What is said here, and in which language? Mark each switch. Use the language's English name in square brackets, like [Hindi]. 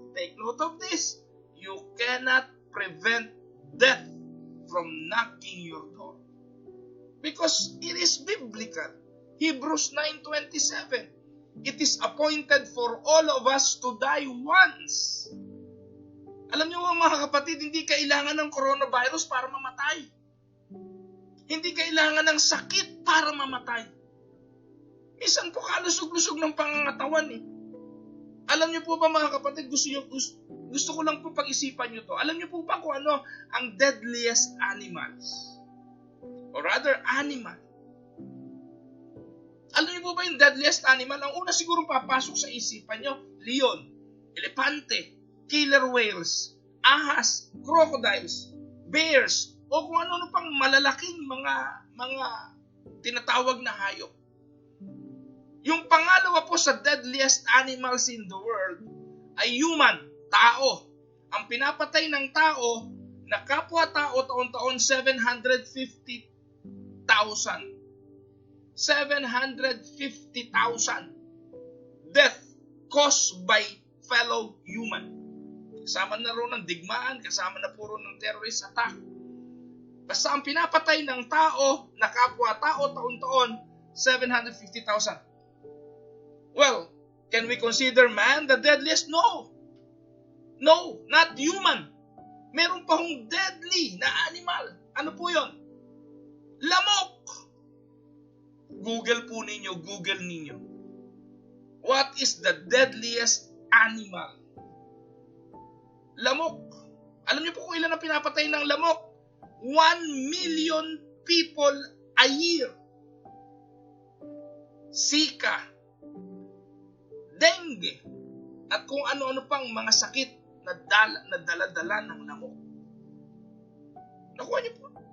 [English] Take note of this. You cannot prevent death from knocking your door. Because it is biblical. Hebrews 9:27. It is appointed for all of us to die once. [Filipino] Alam niyo mga kapatid, hindi kailangan ng coronavirus para mamatay. Hindi kailangan ng sakit para mamatay. Minsan po kalusog-lusog ng pangangatawan eh. Alam niyo po ba mga kapatid, gusto ko lang po pag-isipan niyo to. Alam niyo po ba kung ano ang deadliest animals? [English] Or rather, animal. [Filipino] Alam niyo po ba yung deadliest animal? Ang una siguro papasok sa isipan niyo, leon, elepante, killer whales, ahas, crocodiles, bears, o kung ano pang malalaking mga tinatawag na hayop. Yung pangalawa po sa [English] deadliest animals in the world [Filipino] ay human, tao. Ang pinapatay ng tao na kapwa-tao taon-taon 750,000. [English] 750,000 death caused by fellow human. [Filipino] Kasama na rin ng digmaan, kasama na puro ng terrorist attack. Basta ang pinapatay ng tao, na kapwa-tao taon-taon, 750,000. [English] Well, can we consider man the deadliest? No. No, not human. [Filipino] Meron pa hong deadly na animal. Ano po yon? Lamok. Google po ninyo, Google ninyo. [English] What is the deadliest animal? [Filipino] Lamok. Alam niyo po kung ilan ang pinapatay ng lamok? [English] 1 million people a year. [Filipino] Zika, dengue, at kung ano-ano pang mga sakit na dala-dala ng lamok. Nakuha niyo po.